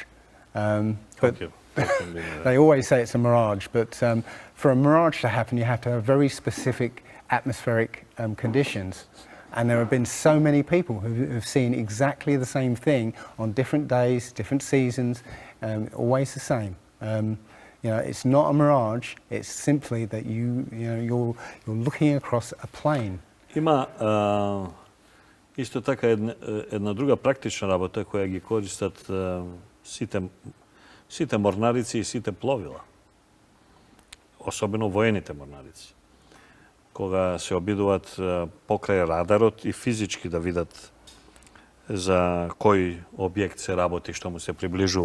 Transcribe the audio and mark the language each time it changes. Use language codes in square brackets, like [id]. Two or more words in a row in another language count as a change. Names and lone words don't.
[en] But they always say it's a mirage, but for a mirage to happen, you have to have very specific atmospheric conditions. And there have been so many people who have seen exactly the same thing on different days, different seasons, always the same. It's not a mirage, it's simply that you're looking across a plane. [mk] Има исто така една друга практична работа која ги користат сите морнарици и сите пловила, особено воените морнарици. кога се обидуваат покрај радарот и физички да видат за кој објект се работи што му се приближува.